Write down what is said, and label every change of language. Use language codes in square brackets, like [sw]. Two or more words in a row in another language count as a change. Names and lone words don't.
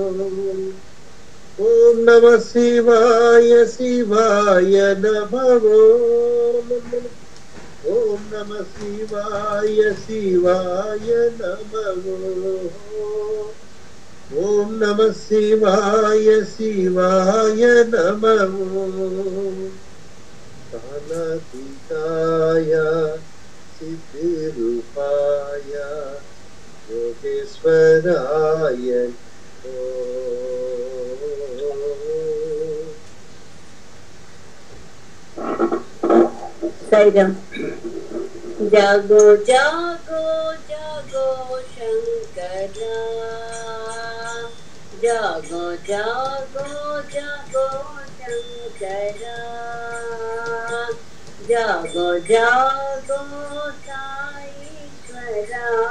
[sa] ओम नमः शिवाय शिवाय नमो ओम नमः शिवाय शिवाय नमो ओम नमः शिवाय शिवाय नमो कालातीताय सिद्धिरूपाय योगेश्वराय साईराम। [hi] जागो जागो जागो शंकरा, जागो जागो जागो शंकरा, जागो जागो साईश्वरा,